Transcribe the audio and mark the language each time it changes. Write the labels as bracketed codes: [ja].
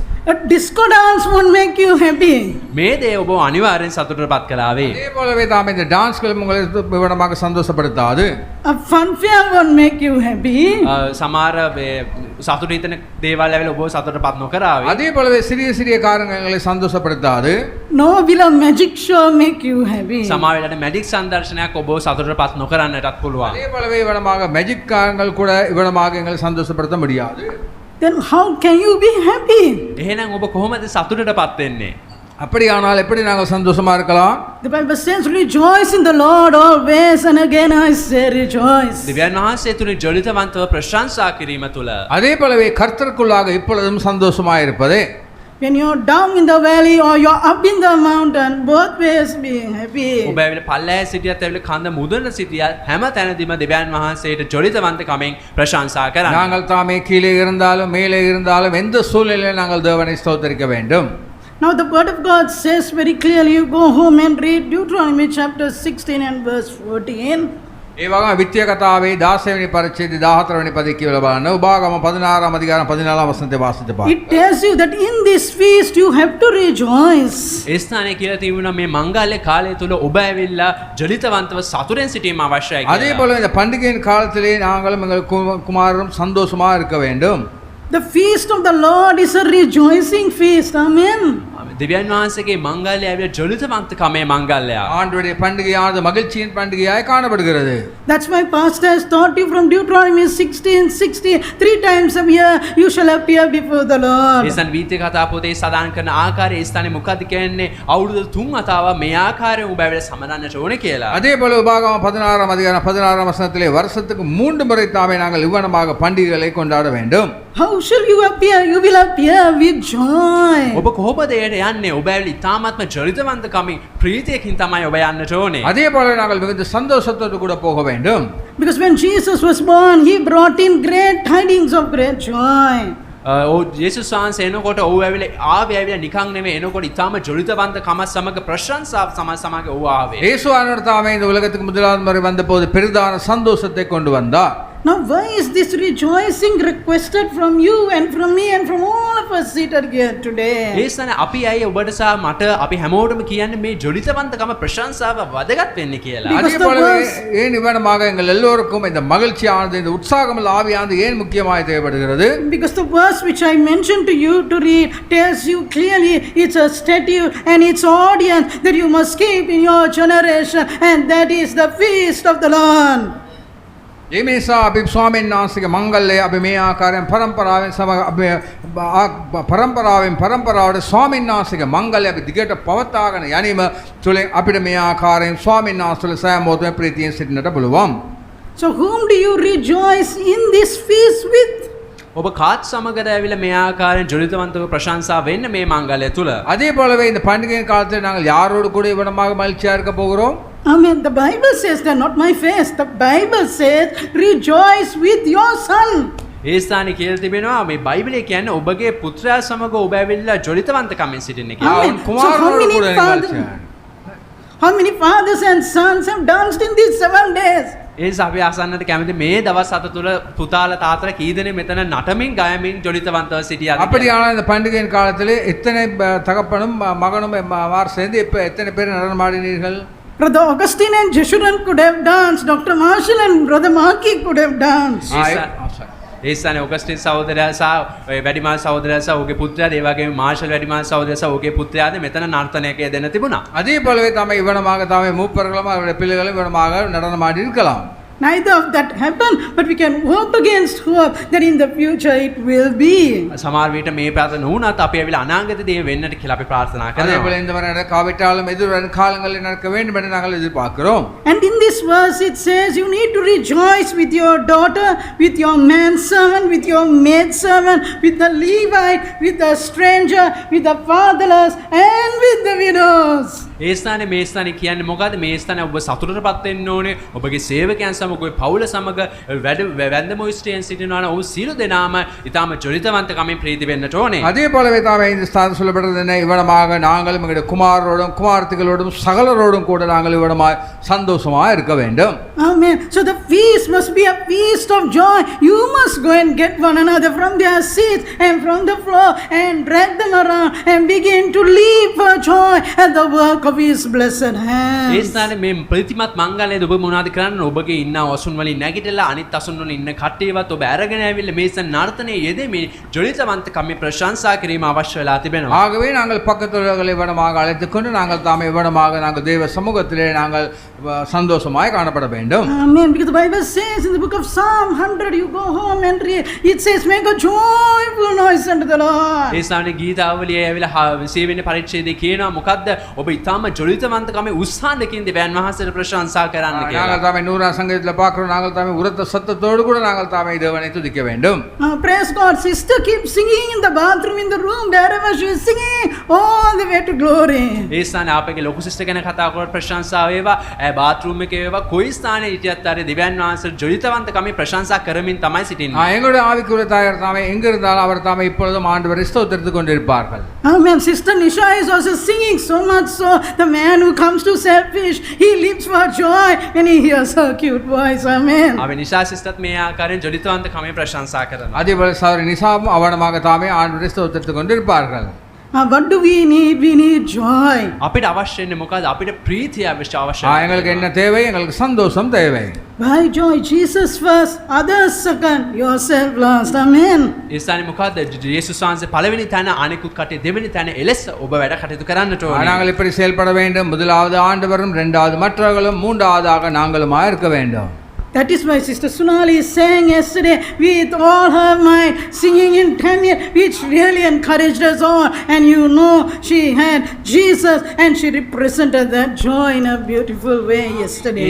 [en] A disco dance won't make you happy. [si] මේ දේ ඔබ අනිවාර්යෙන් සතුටට පත් කළාවි. [ta] அதே போலவே தாம் இந்த டான்ஸ்களும் உங்களை விவரமாக சந்தோஷப்படுத்தாது. [en] A fun fair won't make you happy. [si] සමහර සතුට හිතන දේවල් ඇවිල්ලා ඔබ සතුටට පත් නොකරාවි. [ta] அதே போலவே சிறிய சிறிய காரியங்கள் எங்களை சந்தோஷப்படுத்தாது. [en] No will a magic show make you happy. [si] සමහර වෙලාවට මැජික් සංදර්ශනයක් ඔබ සතුටට පත් නොකරන්නටත් පුළුවන්. [ta] அதே போலவே இவனமாக மேஜிக் காரியங்கள் கூட இவனமாக எங்களை சந்தோஷப்படுத்த முடியாது. [en] Then how can you be happy? [si] එහෙනම් ඔබ කොහොමද සතුටට පත් වෙන්නේ? [ta] அப்படியானால் எப்படி நாங்கள் சந்தோஷமா இருக்கலாம்? [en] The Bible says, "Rejoice in the Lord always," and again I say, rejoice. [si] දෙවියන් වහන්සේ තුලින් ජොලිතවන්තව ප්‍රශංසා කිරීම තුල [ta] அதே போலவே கர்த்தருக்குள்ளாக இப்பொழுதும் சந்தோஷமா இருப்பதே. [en] When you're down in the valley or you're up in the mountain, both ways being happy. [si] ඔබ ඇවිල්ලා පල්ලෑ සිටියත් ඇවිල්ලා කඳ මුදුන සිටියත් හැම තැනදීම දෙවියන් වහන්සේට ජොලිතවන්තකමෙන් ප්‍රශංසා කරන්න. [ta] நாங்கள் தாமே கீழே இருந்தாலும் மேலே இருந்தாலும் எந்த சூழ்நிலையிலும் நாங்கள் தேவனை ஸ்தோத்திரிக்க வேண்டும். [en] Now the word of God says very clearly, you go home and read Deuteronomy chapter 16 and verse 14. [si] ඒ වගේම විත්‍ය කතාවේ 16 වෙනි පරිච්ඡේදය 14 වෙනි පදයේ කියලා බලන්න. [ta] උපාගම 16 අධිකාරම් 14 වසන්තේ වාසිත පාඩ. [en] It tells you that in this feast you have to rejoice. [si] ඒ ස්ථානයේ කියලා තිබුණා මේ මංගල්‍ය කාලය තුල ඔබ ඇවිල්ලා ජොලිතවන්තව සතුටෙන් සිටීම අවශ්‍යයි [ta] அதே [si] කියලා. [ta] போல இந்த பண்டிகையின் காலத்திலே நாங்களும் எங்கள் குமாரரும் சந்தோஷமா இருக்க வேண்டும். [en] The feast of the Lord is a rejoicing feast. Amen. [si] දෙවියන් වහන්සේගේ මංගල්‍ය ඇවිල්ලා ජොලිතවන්තකමේ මංගල්‍යය. [ta] ஆண்டுடைய பண்டிகையானது மகிழ்ச்சியின் பண்டிகையாய் காணப்படுகிறது. [en] That's why pastor has taught you from Deuteronomy 16:60, 3 times a year you shall appear before the Lord. [si] ඒසන් වීත්‍ය කතා පොතේ සදාන් කරන ආකාරය ඒ ස්ථානේ මොකද්ද කියන්නේ? අවුරුදු 3 වතාවක් මේ ආකාරයෙන් ඔබ ඇවිල්ලා සමනන්නට ඕනේ කියලා. [ta] அதே போல உபாகம 16 அதிகாரம் 16 வசனத்திலே வருஷத்துக்கு 3 முறை தாமே நாங்கள் இவ்வனமாக பண்டிகைகளை கொண்டாட வேண்டும். [en] How shall you appear? You will appear with joy. [si] ඔබ කොහොමද එයට යන්නේ? ඔබ ඇවිල්ලා ඉතාමත්ම ජොලිතවන්තකමින් ප්‍රීතියකින් තමයි ඔබ යන්නට ඕනේ. [ta] அதே போல நாங்கள் மிகுந்த சந்தோஷத்தோடு கூட போக வேண்டும். [en] Because when Jesus was born, he brought in great tidings of great joy. [si] යේසුස් වහන්සේ එනකොට ඔහු ඇවිල්ලා ආවේ ඇවිල්ලා නිකන් නෙමෙයි එනකොට ඉතාම ජොලිතවන්තකම සමග ප්‍රශංසාව සමග ඔහු ආවේ. [ta] இயேசுவானவர் தாமே இந்த உலகத்துக்கு முதலாவது முறை வந்தபோது பெரிதான சந்தோஷத்தை கொண்டு வந்தார். [en] Now why is this rejoicing requested from you and from me and from all of us seated here today? [si] ඒසන අපි අය ඔබට සහ මට අපි හැමෝටම කියන්නේ මේ ජොලිතවන්තකම ප්‍රශංසාව වැදගත් වෙන්නේ කියලා. [ta] அதே போலவே ஏன் இவ்வனமாக எங்கள் எல்லோருக்கும் இந்த மகிழ்ச்சியானது இந்த உற்சாகமுள்ள ஆவியானது ஏன் முக்கியமாய் தேவைப்படுகிறது? [en] Because the verse which I mentioned to you to read tells you clearly it's a statute and it's audience that you must keep in your generation, and that is the feast of the Lord. [si] ඒ නිසා අපි ස්වාමීන් වහන්සේගේ මංගල්‍යය අපි මේ ආකාරයෙන් පරම්පරාවෙන් පරම්පරාවට ස්වාමීන් වහන්සේගේ මංගල්‍යය අපි දිගට පවත්වාගෙන යැනීම තුළින් අපිට මේ ආකාරයෙන් ස්වාමීන් වහන්සේලා සෑමෝතම ප්‍රීතියෙන් සිටින්නට පුළුවන්. [en] So whom do you rejoice in this feast with? [si] ඔබ කාත් සමගද ඇවිල්ලා මේ ආකාරයෙන් ජොලිතවන්තව ප්‍රශංසා වෙන්න මේ මංගල්‍ය තුල. [ta] அதே போலவே இந்த பண்டிகையின் காலத்தில் நாங்கள் யாரோடு கூட இவ்வனமாக மகிழ்ச்சியா இருக்க போகிறோம்? [en] Amen. The Bible says that, not my face. The Bible says, rejoice with your son. [si] ඒ ස්ථානේ කියලා තිබෙනවා මේ බයිබලයේ කියන්නේ ඔබගේ පුත්‍රයා සමග ඔබ ඇවිල්ලා ජොලිතවන්තකමින් සිටින්න කියලා. [ta] அவன் குமாரனோடு கூட நிகழ்ச்சியான். [en] How many fathers and sons have danced in these 7 days? [si] ඒ නිසා අපි අසන්නට කැමති මේ දවස් 7 තුල පුතාලා තාත්තලා කී දෙනෙක් මෙතන නටමින් ගයමින් ජොලිතවන්තව සිටියාද? [ta] அப்படியான இந்த பண்டிகையின் காலத்திலே எத்தனை தகப்பனும் மகனும் மார் சேர்ந்து இப்ப எத்தனை பேர் நடனமாடினீர்கள்? [en] Brother Augustine and Jeshurun could have danced. Dr. Marshall and Brother Markey could have danced. [si] ඒ ස්ථානේ ඔගස්ටින් සහෝදරයා සහ වැඩිමහල් සහෝදරයා සහ ඔහුගේ පුත්‍රයාද ඒ වගේම මාර්ෂල් වැඩිමහල් සහෝදරයා සහ ඔහුගේ පුත්‍රයාද මෙතන නර්තනයක යෙදෙන්න තිබුණා. [ta] அதே போலவே தாமே இவனமாக தாமே மூப்பர்களும் அவருடைய பிள்ளைகளும் இவனமாக நடனமாடி இருக்கலாம். [en] Neither of that happened, but we can hope against hope that in the future it will be. [si] සමහර විට මේ ප්‍රාර්ථනා නුනත් අපි ඇවිල්ලා අනාගතයේදී වෙන්නට කියලා අපි ප්‍රාර්ථනා [ta] அதே [si] කරනවා. [ta] போல இந்த மாதிரி நடக்காவிட்டாலும் எதிர்வரும் காலங்களில் நடக்க வேண்டும் என்று நாங்கள் எதிர்பார்க்கிறோம். [en] And in this verse it says you need to rejoice with your daughter, with your manservant, with your maidservant, with the Levite, with the stranger, with the fatherless and with the widows. [si] ඒ ස්ථානේ මේ ස්ථානේ කියන්නේ මොකද්ද? මේ ස්ථානේ ඔබ සතුටටපත් වෙන්න ඕනේ. ඔබගේ සේවකයන් සමග ඔබේ පවුල සමග වැඳම ස්ත්‍රියන් සිටිනවා නම් ඔව් සියලු දෙනාම ඊටම ජොලිතවන්තකමින් ප්‍රීති වෙන්නට ඕනේ. [ta] அதே போலவே தாமே இந்த ஸ்தானம் சொல்லப்படுறது என்ன, இவனமாக நாங்களும் எங்களுடைய குமாரோடும் குமார்த்திகளோடும் சகலரோடும் கூட நாங்கள் இவனமாய் சந்தோஷமாக இருக்க வேண்டும். [en] Amen. So the feast must be a feast of joy. You must go and get one another from their seats and from the floor and drag them around and begin to leap for joy at the work of His blessed hands. [si] ඒ ස්ථානේ මේ ප්‍රීතිමත් මංගලයේදී ඔබ මොනවද කරන්නේ? ඔබගේ ඉන්න අසුන් වලින් නැගිටලා අනිත් අසුන් වලින් ඉන්න කට්ටියවත් ඔබ අරගෙන ඇවිල්ලා මේ නර්තනයේ යෙදෙමින් ජොලිතවන්තකමින් ප්‍රශංසා කිරීම අවශ්‍ය වෙලා තිබෙනවා. [ta] ஆகவே நாங்கள் பக்கத்துள்ளவர்களை இவனமாக அழைத்துக் கொண்டு நாங்கள் தாமே இவனமாக நாங்கள் தேவ சமூகத்திலே நாங்கள் சந்தோஷமாய் காணப்பட வேண்டும். [en] Amen. Because the Bible says in the book of Psalm 100, you go home and read, it says, make a joyful noise unto the Lord. [si] ඒ ස්ථානේ ගීතාවලියේ ඇවිල්ලා 20 වෙනි පරිච්ඡේදයේ කියනවා මොකද්ද? ඔබ ඊටම ජොලිතවන්තකමින් උත්සාහයෙන් දෙවියන් වහන්සේට ප්‍රශංසා කරන්න කියලා. [ta] நாங்கள் தாமே 100ஆம் சங்கீதத்தில் பார்க்கிறோம், நாங்கள் தாமே உரத்த சத்தத்தோடு கூட நாங்கள் தாமே தேவனை துதிக்க வேண்டும். [en] Praise God. Sister keeps singing in the bathroom, in the room, wherever she is singing, all the way to glory. [si] ඒ ස්ථානේ අපගේ ලොකු සිස්ටර් ගැන කතා කරලා ප්‍රශංසා වේවා. බාත්රූම් එකේ වේවා කොයි ස්ථානයේ හිටියත් ආරේ දෙවියන් වහන්සේ ජොලිතවන්තකමින් ප්‍රශංසා කරමින් තමයි සිටින්නේ. [ta] எங்களுடைய ஆவிக்குரிய தாயார் தாமே எங்க இருந்தாலும் அவர் தாமே இப்பொழுதும் ஆண்டவரை ஸ்தோத்திரித்துக் கொண்டிருப்பார்கள். [en] Amen. Sister Nisha is also singing so much so the man who comes to selfish, he leaps for joy when he hears her cute voice. Amen. [si] අපි නිෂා සිස්ටර්ත් මේ ආකාරයෙන් ජොලිතවන්තකමින් ප්‍රශංසා කරනවා. [ta] அதே போல சகோதரி நிசாவும் அவனமாக தாமே ஆண்டவரை ஸ்தோத்திரித்துக் கொண்டிருப்பார்கள். [en] What do we need? We need joy. [si] අපිට අවශ්‍ය වෙන්නේ මොකද්ද? අපිට ප්‍රීතිය අවශ්‍යයි. [ta] எங்களுக்கு என்ன தேவை? எங்களுக்கு சந்தோஷம் தேவை. [en] By joy, Jesus first, others second, yourself last. Amen. [si] ඒ ස්ථානේ මොකද්ද? යේසුස් වහන්සේ පළවෙනි තැන, අනිකුත් කටේ දෙවෙනි තැන එලෙස ඔබ වැඩ කටයුතු කරන්නට ඕනේ. [ta] நாங்கள் இப்படி செயல்பட வேண்டும். முதலாவது ஆண்டவரும், இரண்டாவது மற்றவர்களும், மூன்றாவதாக நாங்களுமா இருக்க வேண்டும். [en] That is why Sister Sunali sang yesterday with all her might, singing in Tamil, which really encouraged us all. And you know, she had Jesus and she represented that joy in a beautiful way yesterday.